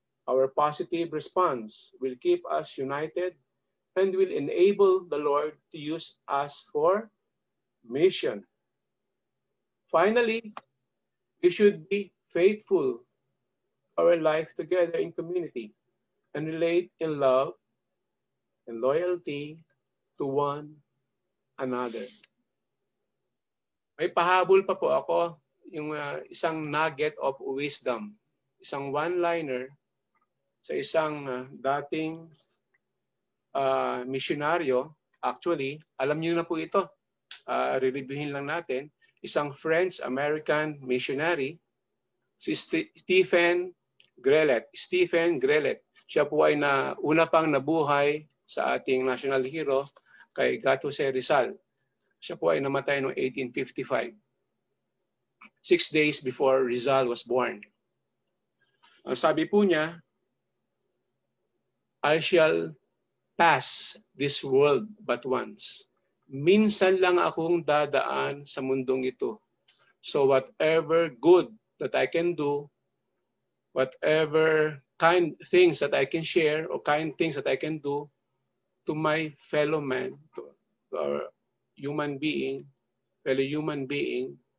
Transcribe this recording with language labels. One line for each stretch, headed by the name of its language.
English: Our positive response will keep us united and will enable the Lord to use us for mission. Finally, we should be faithful to our life together in community and relate in love and loyalty to one another.
Filipino: May pahabol pa po ako, yung isang
English: nugget of wisdom,
Filipino: isang one-liner sa isang dating misyonaryo. Actually, alam niyo na po ito, re-reviewin lang natin, isang
English: French-American missionary,
Filipino: si Stephen Grelet. Stephen Grelet. Siya po ay una pang nabuhay sa ating national hero kay Gato Jose Rizal. Siya po ay namatay noong 1855.
English: 6 days before Rizal was born.
Filipino: Ang sabi po niya,
English: I shall pass this world but once.
Filipino: Minsan lang akong dadaan sa mundong ito.
English: So whatever good that I can do, whatever kind things that I can share or kind things that I can do to my fellow man, to our human being, fellow human being.